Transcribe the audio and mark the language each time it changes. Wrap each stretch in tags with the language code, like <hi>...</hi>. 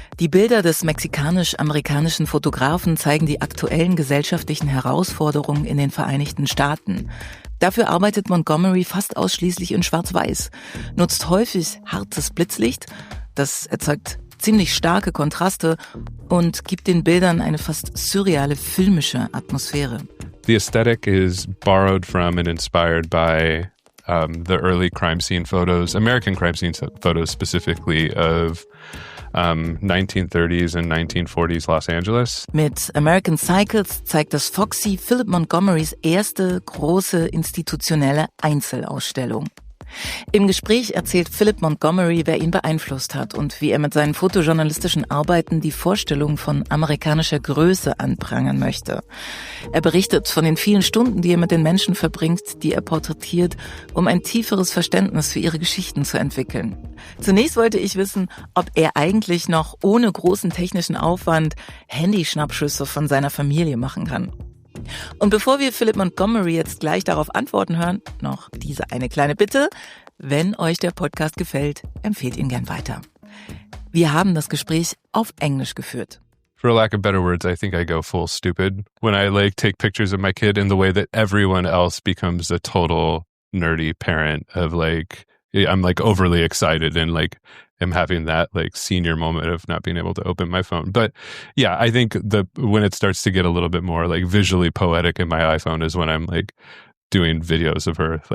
<de>Die Bilder des mexikanisch-amerikanischen Fotografen zeigen die aktuellen gesellschaftlichen Herausforderungen in den Vereinigten Staaten. Dafür arbeitet Montgomery fast ausschließlich in Schwarz-Weiß, nutzt häufig hartes Blitzlicht, das erzeugt ziemlich starke Kontraste und gibt den Bildern eine fast surreale filmische Atmosphäre.</de> <en>The aesthetic is borrowed from and inspired by the early crime scene photos, American crime scene photos specifically of 1930s and 1940s Los Angeles.</en> <de>Mit American Cycles zeigt das Foxy Philip Montgomerys erste große institutionelle Einzelausstellung. Im Gespräch erzählt Philip Montgomery, wer ihn beeinflusst hat und wie er mit seinen fotojournalistischen Arbeiten die Vorstellung von amerikanischer Größe anprangern möchte. Er berichtet von den vielen Stunden, die er mit den Menschen verbringt, die er porträtiert, um ein tieferes Verständnis für ihre Geschichten zu entwickeln. Zunächst wollte ich wissen, ob er eigentlich noch ohne großen technischen Aufwand Handyschnappschüsse von seiner Familie machen kann. Und bevor wir Philip Montgomery jetzt gleich darauf antworten hören, noch diese eine kleine Bitte. Wenn euch der Podcast gefällt, empfehlt ihn gern weiter. Wir haben das Gespräch auf Englisch geführt.</de> <en>For lack of better words, I think I go full stupid when I take pictures of my kid in the way that everyone else becomes a total nerdy parent of I'm overly excited and am having that senior moment of not being able to open my phone. But yeah, I think when it starts to get a little bit more visually poetic in my iPhone is when I'm doing videos of her.</en>